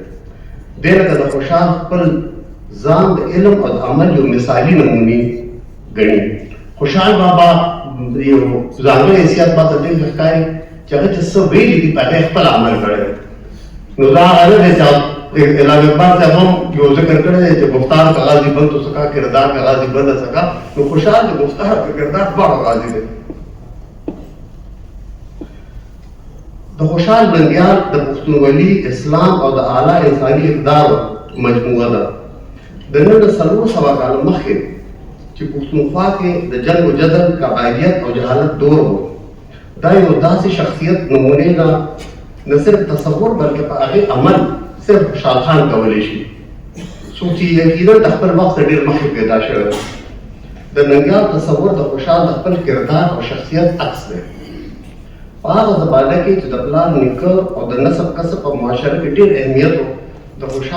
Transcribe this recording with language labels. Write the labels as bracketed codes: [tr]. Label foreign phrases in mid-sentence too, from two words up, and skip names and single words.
[ps] دې لکه د خوشحال خپل ځان د علم او د عمل یو مثالي نمونې ګڼي. خوشحال بابا یو ځانګړی حیثیت ماته دې ښکاري چې هغه چې څه ویلي دي په هغه خپل عمل کړی دی. نو دا هغه نه دی چې علامه اقبال صاحب هم یو ذکر کړی دی چې [ur] گفتار کا غازی بن تو سکا، کردار کا غازی بن نہ سکا. [ps] نو خوشحال د گفتار کا کردار دواړه غازی دی. د خوشحال ننګیال د پښتونولي، اسلام او د اعلی انساني اقدار مجموعه ده. د نن د 400 کاله مخکې چې پښتونخوا کې د جنګ و جدل، قبایلیت او جهالت دور و، دا یو داسې شخصیت نمونې ده نه صرف تصور بلکې په هغې عمل صرف خوشحال خان کولی شي څوک چې یقینا د خپل وخت ډېر مخکې پیدا شوی د ننګیال تصور د خوشحال د خپل کردار او شخصیت عکس دی په هغه زمانه کې چې د پلار نیکه او د نسب کسب په معاشره کې ډېر اهمیت و د خوشحال